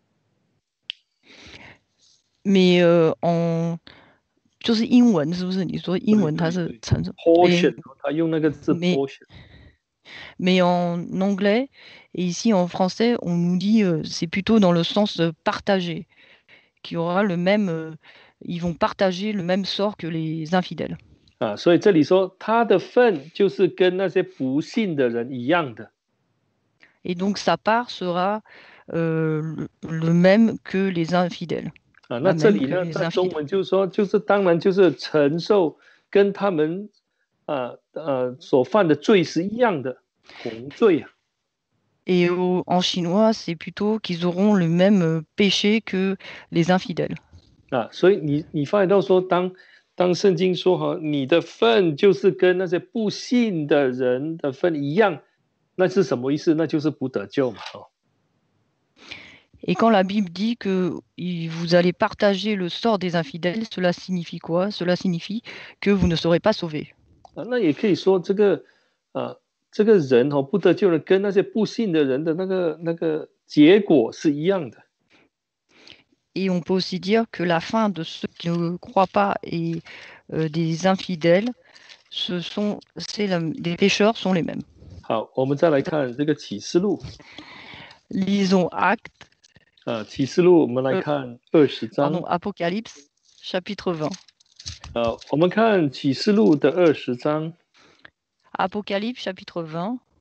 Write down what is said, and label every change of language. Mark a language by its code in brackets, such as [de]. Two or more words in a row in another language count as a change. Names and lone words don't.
[zh] Mais 就是英文是不是？你说英文它是承受 portion， 他用那个字 portion。 [fr] Mais en anglais et ici en français, on nous dit c'est plutôt dans le sens partagé, qu'il y aura ils vont partager le même sort que les infidèles. [zh] 所以这里说他的份就是跟那些不信的人一样的。 [fr] Et donc sa part sera le même que les infidèles. [zh] 那这里呢，在中文就是说，就是当然就是承受跟他们所犯的罪是一样的，同罪。 [fr] Et en chinois, c'est plutôt qu'ils auront le même péché que les infidèles. [zh] 所以你发现到说，当圣经说你的份就是跟那些不信的人的份一样，那是什么意思？那就是不得救嘛。 [fr] Et quand la Bible dit que vous allez partager le sort des infidèles, cela signifie quoi? Cela signifie que vous ne serez pas sauvés. [zh] 那也可以说这个人不得救的，跟那些不信的人的那个结果是一样的。 [fr] Et on peut aussi dire que la fin de ceux qui ne croient pas et des infidèles, les pécheurs sont les mêmes. [zh] 好，我们再来看这个启示录。 [fr] Lisons Actes. [zh] 启示录我们来看20章。 [fr] Pardon, Apocalypse, chapitre 20. [zh] 我们看启示录的20章。 [fr] Apocalypse, chapitre 20.